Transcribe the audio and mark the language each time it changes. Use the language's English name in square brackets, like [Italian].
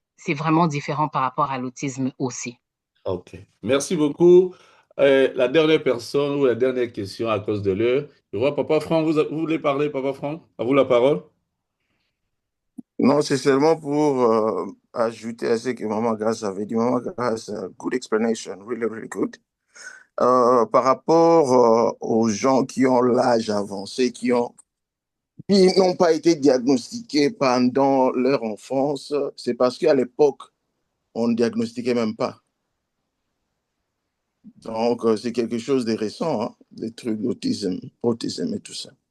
[French] c'est vraiment différent par rapport à l'autisme aussi. OK. Merci beaucoup. La dernière personne ou la dernière question à cause de l'heure. Je vois Papa Franck, vous voulez parler, Papa Franck? À vous la parole. Non, c'est seulement pour ajouter à ce que Maman Grace avait dit. [English] Maman Grace, good explanation, really, really good. [French] Par rapport aux gens qui ont l'âge avancé, qui n'ont pas été diagnostiqués pendant leur enfance, c'est parce qu'à l'époque, on ne diagnostiquait même pas. Donc, c'est quelque chose de récent, hein, des trucs d'autisme, autisme et tout ça.